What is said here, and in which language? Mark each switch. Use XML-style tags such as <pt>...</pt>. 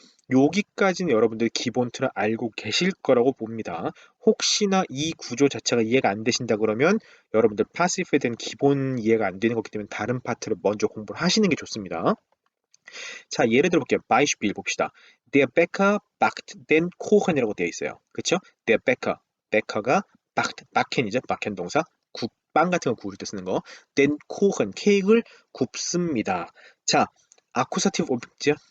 <ko>여기까지는 여러분들 기본 틀을 알고 계실 거라고 봅니다. 혹시나 이 구조 자체가 이해가 안 되신다 그러면 여러분들 파시프에 대한 기본 이해가 안 되는 거기 때문에 다른 파트를 먼저 공부를 하시는 게 좋습니다. 자, 예를 들어 볼게요. Beispiel 봅시다.</ko> <de>Der Bäcker backt den Kuchen</de> <ko>이라고 되어 있어요. 그렇죠? Der Bäcker, 베커가 backen이죠. backen 동사. 빵 같은 거 구울 때 쓰는 거. den Kuchen, 케이크를 굽습니다. 자, 아쿠사티브 오브젝트요.</ko>